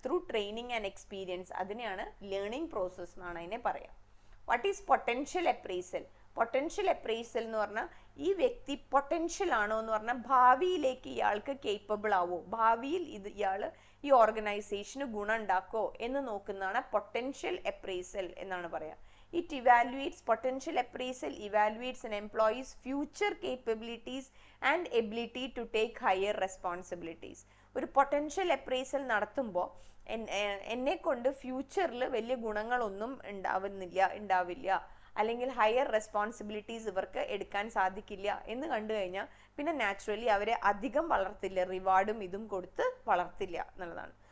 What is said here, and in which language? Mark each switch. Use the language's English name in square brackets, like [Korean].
[English] Through training and experience. [Malayalam] അതിനെയാണ് learning process എന്നാണ് അതിനെ പറയാം. [English] What is potential appraisal? [Malayalam] Potential appraisal എന്ന് പറഞ്ഞാൽ ഈ വ്യക്തി പൊട്ടൻഷ്യൽ ആണോ എന്ന് പറഞ്ഞാൽ ഭാവിയിലേക്ക് ഇയാൾക്ക് കേപ്പബിൾ ആവോ, ഭാവിയിൽ ഇയാൾ ഈ ഓർഗനൈസേഷന് ഗുണം ഉണ്ടാക്കോ എന്ന് നോക്കുന്നതാണ് പൊട്ടൻഷ്യൽ അപ്രൈസൽ എന്നാണ് പറയാ. [English] It evaluates, potential appraisal evaluates an employee's future capabilities and ability to take higher responsibilities. [Malayalam] ഒരു പൊട്ടൻഷ്യൽ അപ്രൈസൽ നടത്തുമ്പോൾ എന്നെ കൊണ്ട് ഫ്യൂച്ചറിൽ വലിയ ഗുണങ്ങളൊന്നും ഉണ്ടാവില്ല, അല്ലെങ്കിൽ ഹയർ റെസ്പോൺസിബിലിറ്റീസ് ഇവർക്ക് എടുക്കാൻ സാധിക്കില്ല എന്ന് കണ്ടു കഴിഞ്ഞാൽ പിന്നെ നാച്ചുറലി അവരെ അധികം വളർത്തില്ല, റിവാർഡും ഇതും കൊടുത്ത് വളർത്തില്ല എന്നുള്ളതാണ്.